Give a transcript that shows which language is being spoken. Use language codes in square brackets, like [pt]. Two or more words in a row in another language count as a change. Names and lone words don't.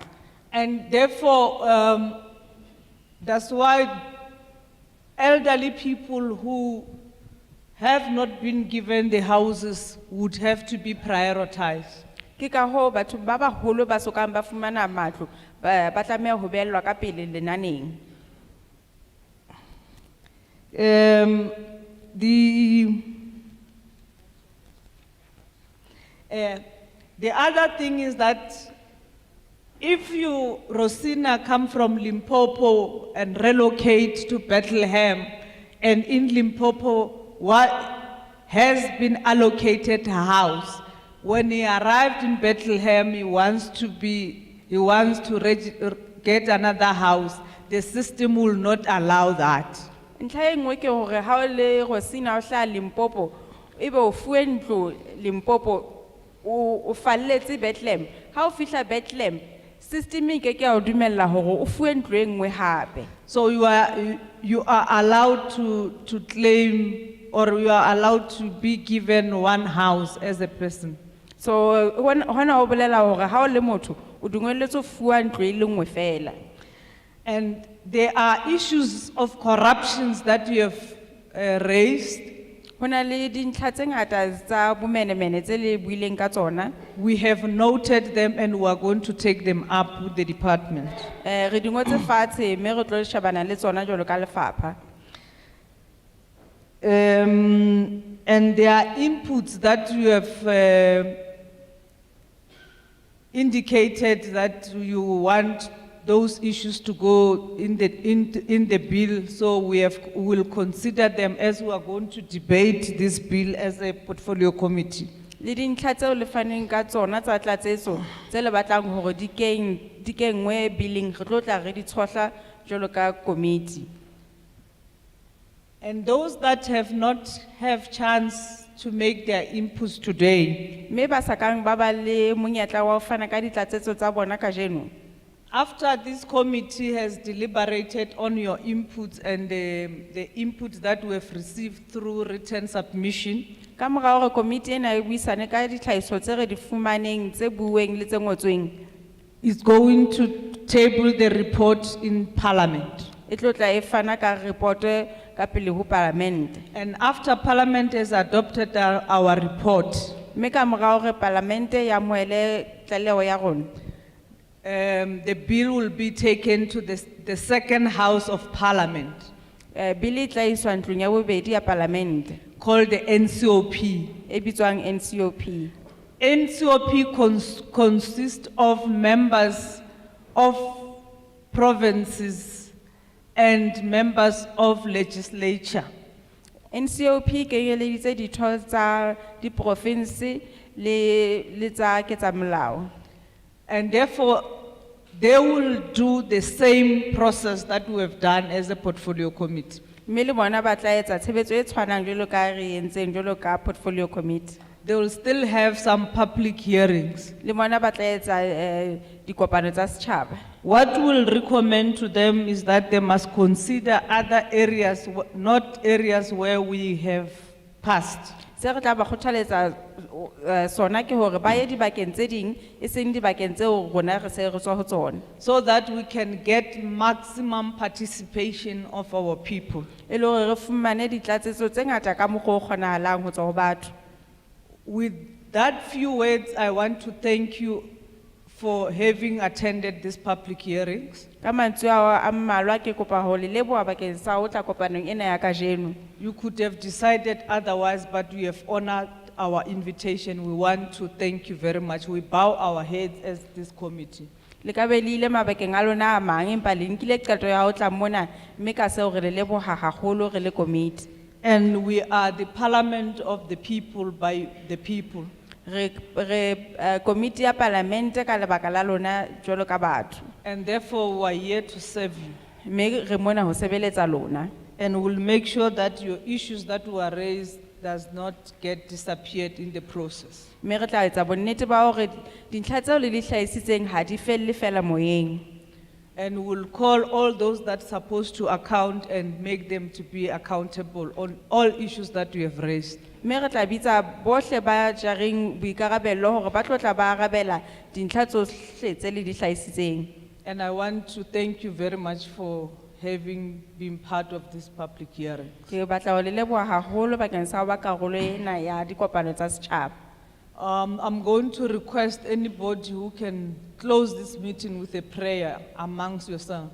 [en] And therefore that's why elderly people who have not been given the houses would have to be prioritized. [st] Ke ka ho batho ba baholo ba sokang ba fumana matlo ba tlameha ho beellwa ka pele lenaneng. [en] The other thing is that if you, Rosina, come from Limpopo and relocate to Bethlehem, and in Limpopo, what has been allocated a house, when he arrived in Bethlehem, he wants to get another house. The system will not allow that. [st] Ntlha e nngwe ke hore ha o le Rosina o hla Limpopo ebe o fuwe ntlo Limpopo o falletse Bethlehem, ha o fihla Bethlehem system e ke a dumella hore o fuwe ntlo e nngwe hape. [en] So you are allowed to claim, or you are allowed to be given one house as a person. [st] So hona o bolela hore ha o le motho o dumelletswe ho fuwa ntlo e le nngwe fela. [en] And there are issues of corruptions that you have raised. [st] Hona le dintlha tse ngata tsa bomenemene tse le buileng ka tsona. [en] We have noted them and we are going to take them up with the department. [st] Re di ngotse fatshe mme re tlo shebana le tsona jwalo ka lefapha. [en] And there are inputs that you have indicated that you want those issues to go in the bill, so we'll consider them as we are going to debate this bill as a portfolio committee. [st] Le dintlha tseo le faneng ka tsona tsa tlatsetso tse le batlang hore di kenngwe billing re tlo tla re di tshotla jwalo ka committee. [en] And those that have not have chance to make their inputs today, [st] Me ba sa kang ba ba le monyetla wa ho fana ka ditlatsetso tsa bona kajeno. [en] after this committee has deliberated on your inputs and the inputs that we have received through written submission, [st] Ka mora hore committee ena e buisane ka ditlhahiso tse re di fumaneng tse bueng le tse ngotsweng, [en] is going to table the report in Parliament. [st] e tlo tla e fana ka report ka pele ho Parliament. [en] And after Parliament has adopted our report, [st] Me ka mora hore Parliament ya moele tlaleho ya rona, [en] the bill will be taken to the second house of Parliament, [st] bill e tla iswa ntlong ya bobedi ya Parliament [en] called the NCOP. [st] e bitswang NCOP. [en] NCOP consists of members of provinces and members of legislature. [st] NCOP kenyeleditse ditho tsa di province le tsa ketsamolao. [en] And therefore, they will do the same process that we have done as a portfolio committee. [st] Mme le bona ba tla etsa tshebetso e tshwanang jwalo ka re entseng jwalo ka [en] portfolio committee. They will still have some public hearings. [st] Le bona ba tla etsa dikopano tsa setjhaba. [en] What we'll recommend to them is that they must consider other areas, not areas where we have passed. [st] Se re tla ba kgothaletsa sona ke hore ba ye dibakeng tse ding e seng dibakeng tseo rona re se re tswa ho tsona. [en] So that we can get maximum participation of our people. [st] E le hore re fumane ditlatsetso tse ngata ka mokgwa o kgonahalang ho tswa ho batho. [en] With that few words, I want to thank you for having attended these public hearings. [st] Ka mantswe ao a mmalwa ke kopa ho le leboha bakeng sa ho tla kopanong ena ya kajeno. [en] You could have decided otherwise, but we have honored our invitation. We want to thank you very much. We bow our heads as this committee. [st] Le ka be le ile mabakeng a lona a mang empa le nkile qeto ya ho tla mona mme ka seo re le leboha haholo re le committee. [en] And we are the parliament of the people by the people. [st] Committee ya Parliament ka lebaka la lona jwalo ka batho. [en] And therefore we are here to serve you. [st] Mme re mona ho sebeletsa lona. [en] And we'll make sure that your issues that were raised does not get disappeared in the process. [st] Mme re tla etsa bonnete ba hore dintlha tseo le di hlahisitseng ha di felle fela moyeng. [en] And we'll call all those that are supposed to account and make them to be accountable on all issues that we have raised. [st] Mme re tla bitsa bohle ba jareng boikarabello hore ba tlo tla ba arabela dintlha tsohle tse le di hlahisitseng. [en] And I want to thank you very much for having been part of this public hearing. [st] Ke batla ho le leboha haholo bakeng sa ho ba karolo ena ya dikopano tsa setjhaba. [en] I'm going to request anybody who can close this meeting with a prayer amongst yourselves.